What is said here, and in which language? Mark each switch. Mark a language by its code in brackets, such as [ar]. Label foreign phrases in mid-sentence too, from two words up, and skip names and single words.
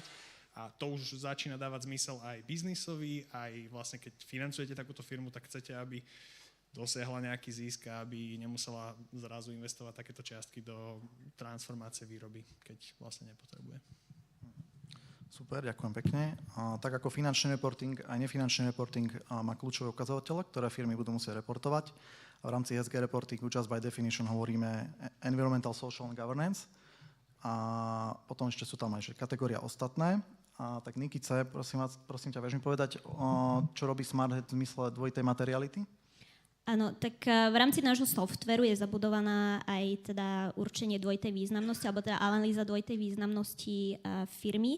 [sk] A to už začína dávať zmysel aj biznisový, aj vlastne keď financujete takúto firmu, tak chcete, aby dosiahla nejaký zisk a aby nemusela zrazu investovať takéto čiastky do transformácie výroby, keď vlastne nepotrebuje. Super, ďakujem pekne. Tak ako finančný reporting, aj nefinančný reporting má kľúčové ukazovatele, ktoré firmy budú musieť reportovať. A v rámci ESG reportingu [en] just by definition [sk] hovoríme [en] environmental, social and governance. [sk] A potom ešte sú tam aj kategória ostatné. Tak Nikice, prosím ťa, vieš mi povedať, čo robí Smarthead v zmysle dvojitej materiality? Áno, tak v rámci nášho softveru je zabudovaná aj teda určenie dvojitej významnosti, alebo teda analýza dvojitej významnosti firmy.